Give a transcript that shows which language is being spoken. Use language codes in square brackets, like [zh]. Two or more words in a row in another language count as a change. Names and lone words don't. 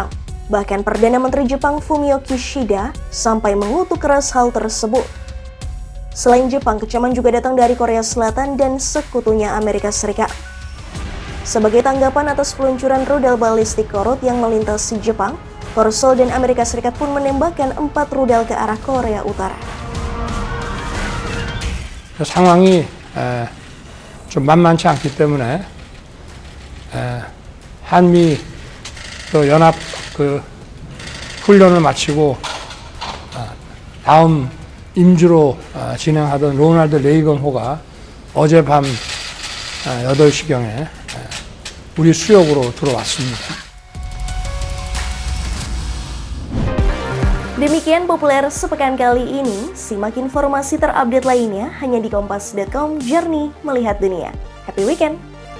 [id] Bahkan Perdana Menteri Jepang Fumio Kishida sampai mengutuk keras hal tersebut. Selain Jepang, kecaman juga datang dari Korea Selatan dan sekutunya Amerika Serikat. Sebagai tanggapan atas peluncuran rudal balistik Korut yang melintasi Jepang, Korsel dan Amerika Serikat pun menembakkan 4 rudal ke arah Korea Utara. [ko] 상황이 좀 만만치 않기 때문에 한미 연합 훈련을 마치고 다음 임주로 진행하던 로널드 레이건 호가 어젯밤 8시경에 우리 수역으로 들어왔습니다. [id] Demikian populer sepekan kali ini. Simak informasi terupdate lainnya hanya di kompas.com. Journey melihat dunia. [en] Happy weekend!